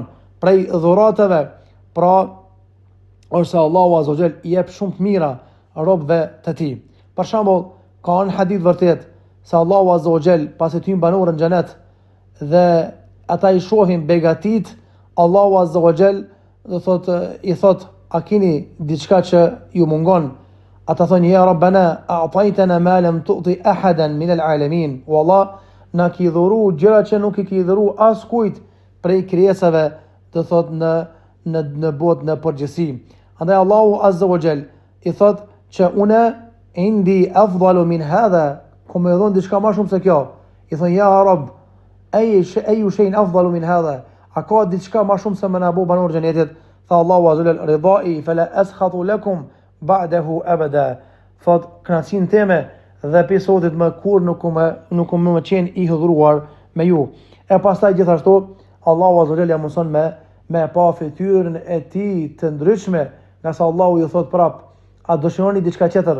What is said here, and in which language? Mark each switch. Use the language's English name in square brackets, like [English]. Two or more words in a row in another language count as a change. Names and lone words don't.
[Albanian] Prej dhuratave, pra, është se [Arabic] الله عز وجل [Albanian] i jep shumë të mira robëve të tij. Për shembull, ka një hadith vërtet se [Arabic] الله عز وجل [Albanian] pasi të hyn banorë në xhenet dhe ata i shohin begatit, [Arabic] الله عز وجل [Albanian] do thot i thot, a keni diçka që ju mungon? Ata thonë, [Arabic] يا ربنا، أعطيتنا ما لم تعط أحدا من العالمين. [Albanian] Wallah, na ki dhuru gjëra që nuk i ki dhuru as kujt prej krijesave, do thot në botë në përgjithësi. Andaj [Arabic] الله عز وجل [Albanian] i thot që une [Arabic] عندي أفضل من هذا, [Albanian] ku më dhon diçka më shumë se kjo. I thon, [Arabic] يا رب، أي شيء أفضل من هذا, [Albanian] a ka diçka më shumë se më na bu banor xhenetit? Tha [Arabic] الله عز وجل, رضائي فلا أسخط لكم بعده أبدا. [Albanian] Thot, kënaqësinë time dhe episodit më kur nuk më qenë i hidhruar me ju. E pastaj gjithashtu [Arabic] الله عز وجل [Albanian] ja mëson me pa fytyrën e tij të ndryshme, nga sa Allahu ju thot prap, a dëshironi diçka tjetër?